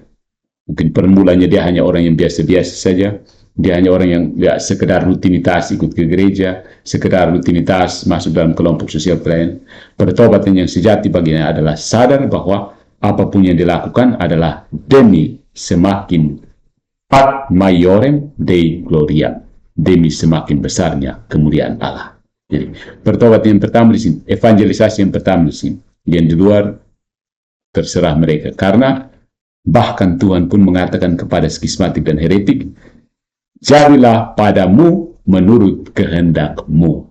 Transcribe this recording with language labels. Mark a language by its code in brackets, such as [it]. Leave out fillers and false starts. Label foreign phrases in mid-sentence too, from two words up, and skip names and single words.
[id] Mungkin permulanya dia hanya orang yang biasa-biasa saja. Dia hanya orang yang sekedar rutinitas ikut ke gereja, sekedar rutinitas masuk dalam kelompok sosial pelayan. Pertobatan yang sejati baginya adalah sadar bahwa apapun yang dilakukan adalah demi semakin [la] ad maiorem Dei gloria, [id] demi semakin besarnya kemuliaan Allah. Jadi, pertobatan yang pertama di sini, evangelisasi yang pertama di sini, yang di luar terserah mereka. Karena bahkan Tuhan pun mengatakan kepada skismatik dan heretik, jadilah padamu menurut kehendakmu.